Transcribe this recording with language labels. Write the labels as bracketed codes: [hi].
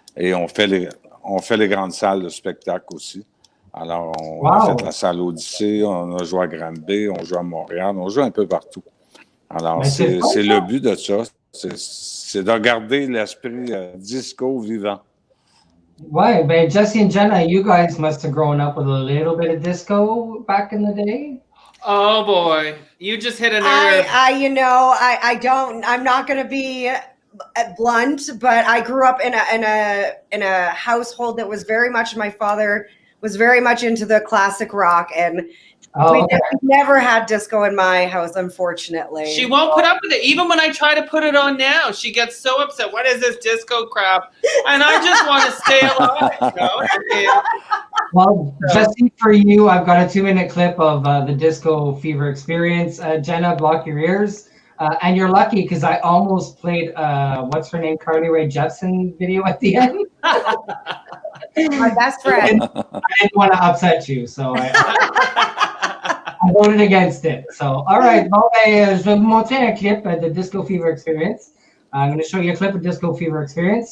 [fr] Et on fait les grandes salles de spectacle aussi. Alors, on a fait la salle Odyssée, on a joué à Granby, on joue à Montréal, on joue un peu partout. Alors, c'est le but de ça, c'est de garder l'esprit disco vivant. Ouais, ben [en] Jesse and Jenna, you guys must have grown up with a little bit of disco back in the day. Oh boy, you just hit a nerve. I don't. I'm not going to be blunt, but I grew up in a household that was very much. My father was very much into the classic rock, and we never had disco in my house, unfortunately. She won't put up with it. Even when I try to put it on now, she gets so upset. What is this disco crap? And I just want to stay alive. Well, Jesse, for you, I've got a 2-minute clip of the Disco Fever Experience. Jenna, block your ears. And you're lucky because I almost played what's her name, Carly Rae Jepsen video at the end. My best friend. I didn't want to upset you, so I voted against it. So, all right. [fr] Bon, je vais vous montrer un clip de Disco Fever Experience. [en] I'm going to show you a clip of Disco Fever Experience.